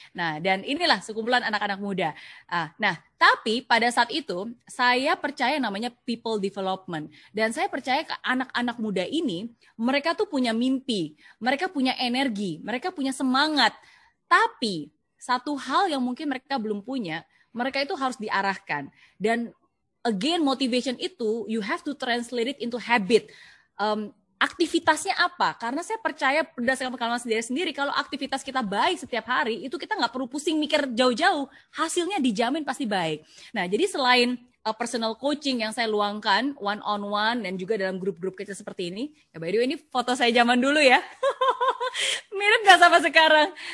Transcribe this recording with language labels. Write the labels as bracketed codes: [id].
[id] Nah, dan inilah sekumpulan anak-anak muda. Nah, tapi pada saat itu saya percaya namanya people development, dan saya percaya ke anak-anak muda ini, mereka tuh punya mimpi, mereka punya energi, mereka punya semangat. Tapi satu hal yang mungkin mereka belum punya, mereka itu harus diarahkan. [en] Dan again, motivation itu you have to translate it into habit. [id] Aktivitasnya apa? Karena saya percaya berdasarkan pengalaman sendiri, kalau aktivitas kita baik setiap hari, itu kita nggak perlu pusing mikir jauh-jauh, hasilnya dijamin pasti baik. Nah, jadi selain personal coaching yang saya luangkan one-on-one dan juga dalam grup-grup kecil seperti ini, ya by the way ini foto saya zaman dulu ya, mirip nggak sama sekarang?